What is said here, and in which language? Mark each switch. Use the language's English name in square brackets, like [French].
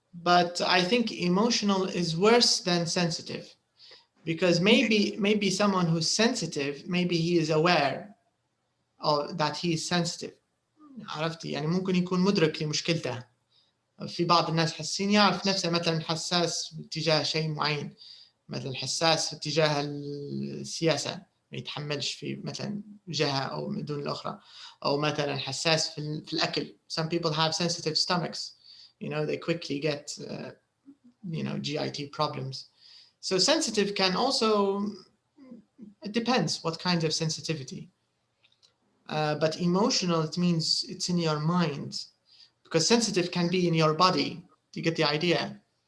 [English] But I think emotional is worse than sensitive, because maybe someone who's sensitive, maybe he is aware of that he is sensitive. [Arabic] عرفتي يعني ممكن يكون مدرك لمشكلته. في بعض الناس حسين يعرف نفسه مثلا حساس تجاه شيء معين، مثلا حساس تجاه السياسة، ما يتحملش في مثلا جهة أو دون الأخرى، أو مثلا حساس في الأكل. [English] Some people have sensitive stomachs. You know, they quickly get GIT problems. So sensitive can also, it depends what kind of sensitivity. But emotional, it means it's in your mind, because sensitive can be in your body. Do you get the idea?